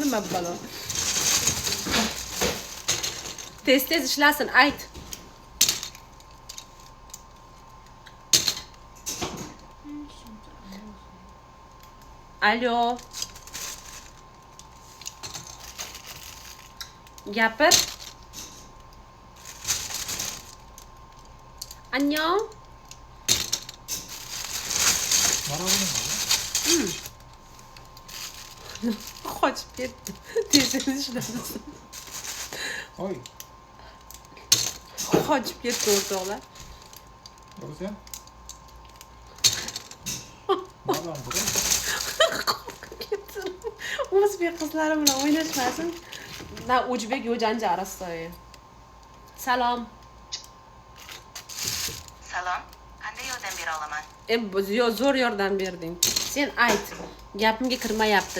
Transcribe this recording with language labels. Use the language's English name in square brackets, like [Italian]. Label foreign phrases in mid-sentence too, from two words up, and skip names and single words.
[Uzbek] Nima balo? Tez ishlasin, ayt. Alo. Gapir. [Korean] 안녕. 말하고는 [Uzbek] Qochib ketdi. Tez ishlasin. [Korean] 어이, [Uzbek] Qochib ketdi o'rtoqlar. [Korean] 여보세요? 말을 안 들어? [Uzbek] o'zbek qizlari bilan o'ynashmasin. Na o'zbek yo janjal arasida. Salom. Salom. qanday yordam bera olaman? Zo'r yordam berding. Sen ayt. Gapimga kirmayapti.